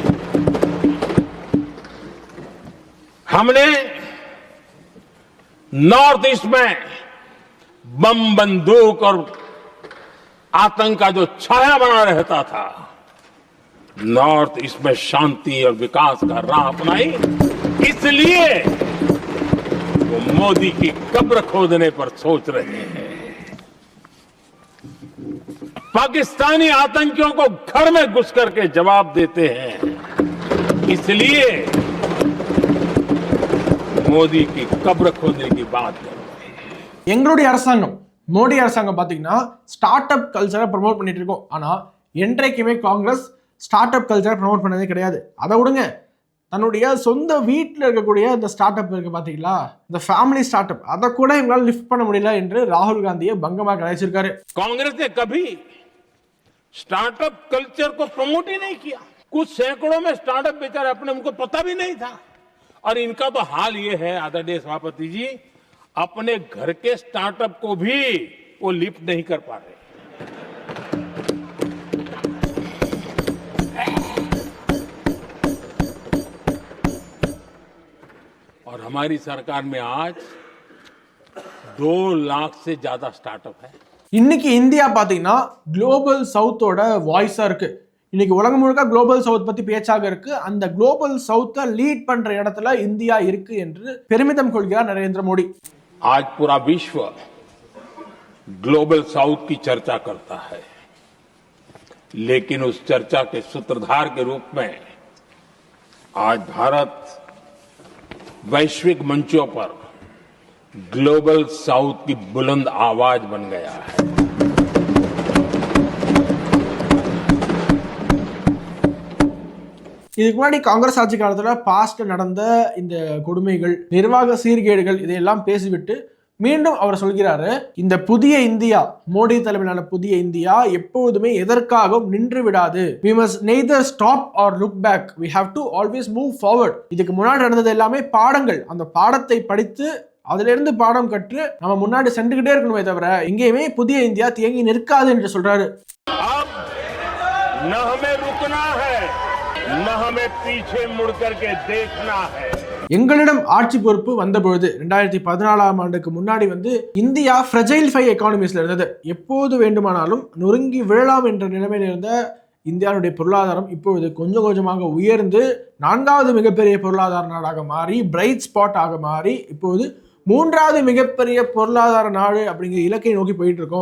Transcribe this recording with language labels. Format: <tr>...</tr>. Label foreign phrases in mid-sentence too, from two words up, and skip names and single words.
<hi>हमने</hi> <en>North East</en> <hi>में बम बंदूक और आतंक का जो छाया बना रहता था,</hi> <en>North East</en> <hi>में शांति और विकास का राह अपनाई, इसलिए वो मोदी की कब्र खोदने पर सोच रहे हैं। पाकिस्तानी आतंकियों को घर में घुस करके जवाब देते हैं, इसलिए मोदी की कब्र खोदने की बात कर रहे हैं।</hi> <ta>எங்களுடைய அரசாங்கம் மோடி அரசாங்கம் பாத்தீங்கன்னா</ta> <en>start up culture promote</en> <ta>பண்ணிட்டு இருக்கோம். ஆனா என்றைக்குமே காங்கிரஸ்</ta> <en>start up culture promote</en> <ta>பண்ணதே கிடையாது. அதை விடுங்க, தன்னுடைய சொந்த வீட்டில் இருக்கக்கூடிய இந்த</ta> <en>start up</en> <ta>இருக்கு பாத்தீங்களா, இந்த</ta> <en>family start up,</en> <ta>அதை கூட இவங்களால லிஃப்ட் பண்ண முடியல என்று ராகுல் காந்தியை பங்கமாக கலாய்ச்சிருக்காரு.</ta> <hi>कांग्रेस ने कभी</hi> <en>startup culture</en> <hi>को प्रमोट ही नहीं किया। कुछ सैकड़ों में स्टार्टअप बेचारे अपने उनको पता भी नहीं था। और इनका तो हाल ये है आदरणीय सभापति जी, अपने घर के स्टार्टअप को भी वो लिफ्ट नहीं कर पा रहे। और हमारी सरकार में आज 2 लाख से ज्यादा स्टार्टअप है।</hi> <ta>இன்னைக்கு இந்தியா பாத்தீங்கன்னா</ta> <en>global south voice</en> <ta>இருக்கு. இன்னைக்கு உலகம் முழுக்க</ta> <en>global south</en> <ta>பத்தி பேச்சாக இருக்கு. அந்த</ta> <en>global south lead</en> <ta>பண்ற இடத்துல இந்தியா இருக்கு என்று பெருமிதம் கொள்கிறார் நரேந்திர மோடி.</ta> <hi>आज पूरा विश्व</hi> <en>global south</en> <hi>की चर्चा करता है, लेकिन उस चर्चा के सूत्रधार के रूप में आज भारत वैश्विक मंचों पर</hi> <en>global south</en> <hi>की बुलंद आवाज बन गया है।</hi> <ta>இதுக்கு முன்னாடி காங்கிரஸ் ஆட்சி காலத்துல பாஸ்ட்ல நடந்த இந்த கொடுமைகள், நிர்வாக சீர்கேடுகள் இதையெல்லாம் பேசிவிட்டு மீண்டும் அவர் சொல்கிறாரு, இந்த புதிய இந்தியா, மோடி தலைமையிலான புதிய இந்தியா எப்போதுமே எதற்காகவும் நின்று விடாது.</ta> <en>we must neither stop or look back, we have to always move forward.</en> <ta>இதுக்கு முன்னாடி நடந்தது எல்லாமே பாடங்கள். அந்த பாடத்தை படித்து அதிலிருந்து பாடம் கற்று நம்ம முன்னாடி சென்றுகிட்டே இருக்கணுமே தவிர எங்கேயுமே புதிய இந்தியா தேங்கி நிற்காது என்று சொல்றாரு.</ta> <hi>न हमें रुकना है, न हमें पीछे मुड़ करके देखना है.</hi> <ta>எங்களிடம் ஆட்சி பொறுப்பு வந்தபொழுது 2014ஆம் ஆண்டுக்கு முன்னாடி இந்தியா</ta> <en>fragile 5 economies</en> <ta>இருந்தது. எப்போது வேண்டுமானாலும் நொறுங்கி விழலாம் என்ற நிலைமையில் இருந்த இந்தியாவுடைய பொருளாதாரம் இப்பொழுது கொஞ்சம் கொஞ்சமாக உயர்ந்து 4வது மிகப்பெரிய பொருளாதார நாடாக மாறி,</ta> <en>bright spot</en> <ta>ஆக மாறி, இப்போது 3வது மிகப்பெரிய பொருளாதார நாடு அப்படிங்கிற இலக்கை நோக்கி போயிட்டு இருக்கோம்.</ta>